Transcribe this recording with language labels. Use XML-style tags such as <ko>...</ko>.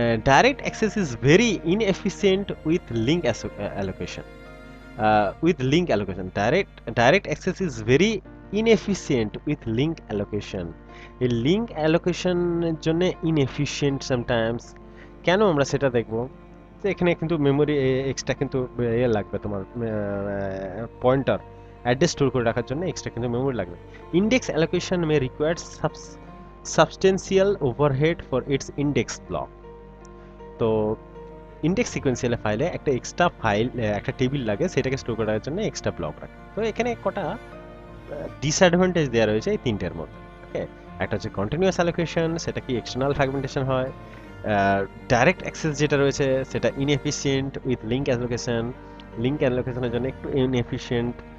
<en>Direct access is very inefficient with link allocation. Direct access is very inefficient with link allocation.</en> <bn>এই link অ্যালোকেশনের জন্য inefficient sometimes. কেন আমরা সেটা দেখব। তো এখানে কিন্তু মেমোরি এক্সট্রা কিন্তু লাগবে, তোমার পয়েন্টার অ্যাড্রেস স্টোর করে রাখার জন্য এক্সট্রা কিন্তু মেমোরি লাগবে।</bn> <en>Index allocation may require substantial overhead for its index block.</en> <bn>তো ইন্ডেক্স সিকোয়েন্সিয়াল ফাইলে একটা এক্সট্রা ফাইল, একটা টেবিল লাগে, সেটাকে স্টোর করার জন্য এক্সট্রা ব্লক রাখে। তো এখানে কটা ডিসঅ্যাডভান্টেজ দেওয়া রয়েছে এই তিনটের মধ্যে। ওকে, একটা হচ্ছে কন্টিনিউয়াস অ্যালোকেশন, সেটা কি এক্সটার্নাল ফ্র্যাগমেন্টেশন হয়। ডাইরেক্ট অ্যাক্সেস যেটা রয়েছে সেটা</bn> <en>inefficient with link allocation,</en> <bn>link অ্যালোকেশনের জন্য একটু ইনএফিশিয়েন্ট।</bn>